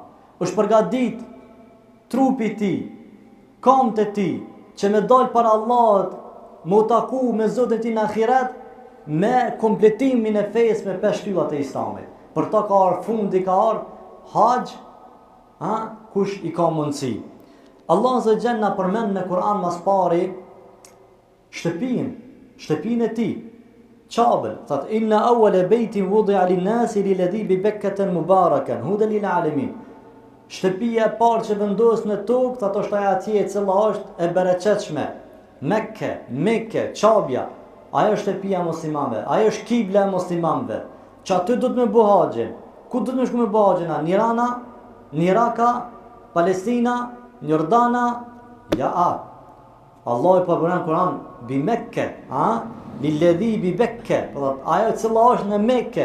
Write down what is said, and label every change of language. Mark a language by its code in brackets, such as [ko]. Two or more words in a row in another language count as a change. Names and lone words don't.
[sq] Është përgatit trupi i tij, kamët e tij, që me dal para Allahut, me u taku me Zotin e tij në ahiret, me kompletimin e fesë me 5 shtyllat e islamit. Për ta ka ardhur fundi, ka ardhur haxh, kush i ka mundësi. [ar] الله عز وجل [sq] na përmend në Kur'an mas pari shtëpinë e tij. Qabën, thot [ar] إن أول بيت وضع للناس للذي ببكة مباركا هدى للعالمين. [sq] Shtëpia e parë që vendos në tokë, thot është ajo atje e cila është e bereqetshme. Mekke, Qabja, ajo është shtëpia e muslimanëve, ajo është kibla e muslimanëve. Që aty do të me bëj haxhin. Ku do të më shku me bëj haxhin? Në Irana, në Iraka, Palestina, në Jordana, Allah i përmend Kur'an bi Mekke, [ar] للذي ببكة, [sq] ajo e cila është në Mekke.